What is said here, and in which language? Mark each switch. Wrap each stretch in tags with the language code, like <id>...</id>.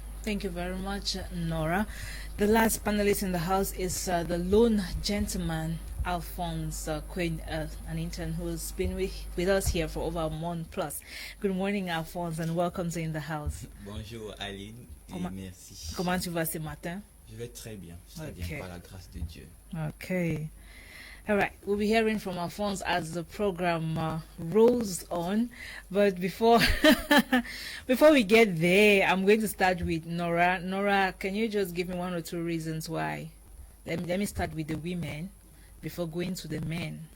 <en>Thank you very much, Nora. The last panelist in the house is the lone gentleman, Alphonse Quinn, an intern who's been with us here for over a month plus. Good morning, Alphonse, and welcome to In the House.</en> <fr>Bonjour, Aline, et merci. Comment tu vas ce matin? Je vais très bien, bien par la grâce de Dieu.</fr> <en>Okay. All right, we'll be hearing from Alphonse as the program rolls on. But before we get there, I'm going to start with Nora. Nora, can you just give me 1 or 2 reasons why? Let me start with the women before going to the men.</en>